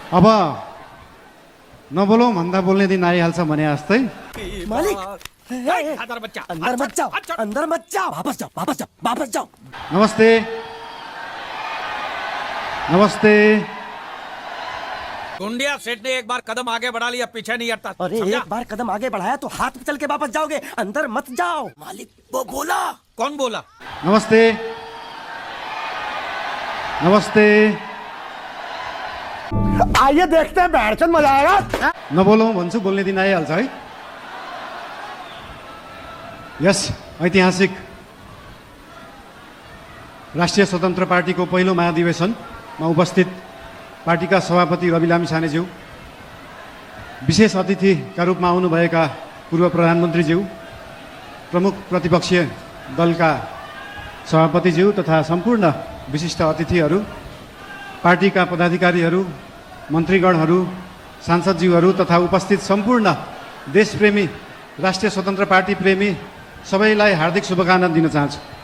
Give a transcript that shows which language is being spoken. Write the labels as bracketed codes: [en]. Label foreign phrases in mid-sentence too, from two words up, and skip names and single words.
[ne] अब नबोलौँ भन्दा बोल्ने दिन आइहाल्छ भने जस्तै [hi] मालिक अंदर मत जाओ, अंदर मत जाओ, वापस जाओ, वापस जाओ, वापस जाओ। नमस्ते नमस्ते। गुंडिया सेठ ने एक बार कदम आगे बढ़ा लिया, पीछे नहीं हटता। अरे एक बार कदम आगे बढ़ाया तो हाथ चल के वापस जाओगे, अंदर मत जाओ। मालिक वो बोला। कौन बोला? नमस्ते नमस्ते। आइए देखते हैं, बैठचंद मजा आएगा। [ne] नबोलौँ भन्छु बोल्ने दिन आइहाल्छ है। यस ऐतिहासिक राष्ट्रिय स्वतन्त्र पार्टीको पहिलो महाधिवेशनमा उपस्थित पार्टीका सभापति रवि लामिछानेज्यू, विशेष अतिथिका रूपमा आउनुभएका पूर्व प्रधानमन्त्रीज्यू, प्रमुख प्रतिपक्षीय दलका सभापतिज्यू तथा सम्पूर्ण विशिष्ट अतिथिहरू, पार्टीका पदाधिकारीहरू, मन्त्रीगणहरू, सांसदज्यूहरू तथा उपस्थित सम्पूर्ण देशप्रेमी राष्ट्रिय स्वतन्त्र पार्टी प्रेमी सबैलाई हार्दिक शुभकामना दिन चाहन्छु।